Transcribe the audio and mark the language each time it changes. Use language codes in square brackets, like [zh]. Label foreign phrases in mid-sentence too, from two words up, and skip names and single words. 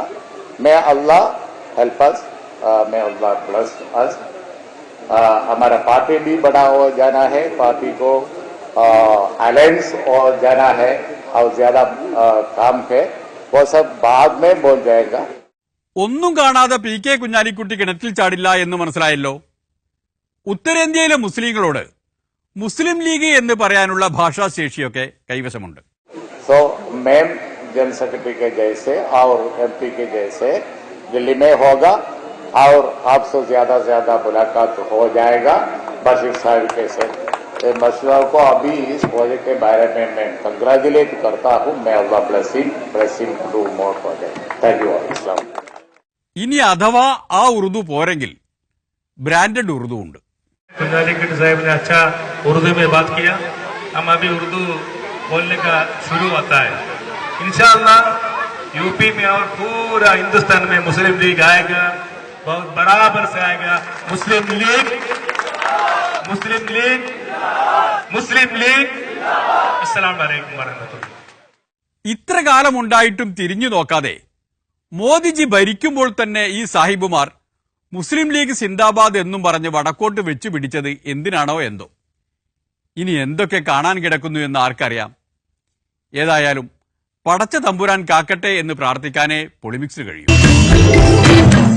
[en] May Allah help us, May Allah bless us. [hi] हमारा पार्टी भी बड़ा हो जाना है, पार्टी को अलायंस हो जाना है और ज्यादा काम है, वो सब बाद में बोल जाएगा. [ml] ഒന്നും കാണാതെ PK കുഞ്ഞാലിക്കുട്ടി കിണറ്റിൽ ചാടില്ല എന്ന് മനസ്സിലായല്ലോ. ഉത്തരേന്ത്യയിലെ മുസ്ലിങ്ങളോട് മുസ്ലിം ലീഗ് എന്ന് പറയാനുള്ള ഭാഷാശേഷിയൊക്കെ കൈവശമുണ്ട്. [hi] तो मैम [en] general secretary [hi] के जैसे और MP के जैसे दिल्ली में होगा और आपसे ज्यादा मुलाकात हो जाएगा. बशीर साहब के से बशीर को अभी इस प्रोजेक्ट के बारे में मैं कंग्रेचुलेट करता हूँ. [en] May Allah blessing do more project. Thank you. अस्सलाम. [ml] ഇനി अथवा ആ ഉറുദു പോരെങ്കിൽ ബ്രാൻഡഡ് ഉറുദു ഉണ്ട്. [hi] कुंजालिकुटी साहब ने अच्छा उर्दू में बात किया. हम अभी उर्दू बोलने का शुरू होता है. इंशाअल्लाह यूपी में और पूरा हिंदुस्तान में मुस्लिम लीग आएगा. बहुत बराबर से आएगा। मुस्लिम लीग, मुस्लिम लीग, मुस्लिम लीग। [ar] السلام عليكم ورحمة الله. [ml] ഇത്ര കാലമുണ്ടായിട്ടും തിരിഞ്ഞു നോക്കാതെ മോദിജി ഭരിക്കുമ്പോൾ തന്നെ ഈ സാഹിബുമാർ മുസ്ലിം ലീഗ് സിന്ദാബാദ് എന്നും പറഞ്ഞ് വടക്കോട്ട് വെച്ചു പിടിച്ചത് എന്തിനാണോ എന്തോ. ഇനി എന്തൊക്കെ കാണാൻ കിടക്കുന്നു എന്ന് ആർക്കറിയാം. ഏതായാലും പടച്ച തമ്പുരാൻ കാക്കട്ടെ എന്ന് പ്രാർത്ഥിക്കാനേ പൊളിമിക്സ് കഴിയൂ.